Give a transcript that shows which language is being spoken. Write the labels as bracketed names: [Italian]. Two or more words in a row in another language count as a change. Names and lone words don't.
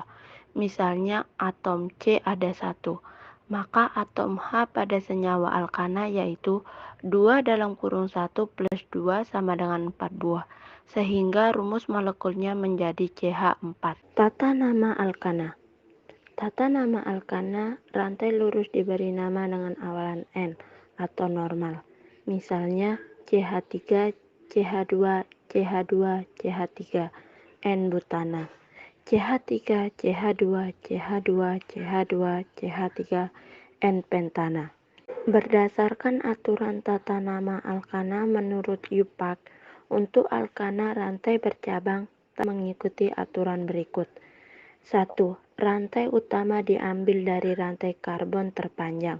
[Indonesian] Misalnya atom C ada 1, maka atom H pada senyawa alkana yaitu 2 plus 2 sama dengan 4 buah, sehingga rumus molekulnya menjadi CH4. Tata nama alkana. Tata nama alkana, rantai lurus diberi nama dengan awalan N atau normal. Misalnya CH3, CH2, CH2, CH3, N-butana. CH3, CH2, CH2, CH2, CH3, N-pentana. Berdasarkan aturan tata nama alkana menurut UPAC, untuk alkana rantai bercabang mengikuti aturan berikut. 1. Rantai utama diambil dari rantai karbon terpanjang.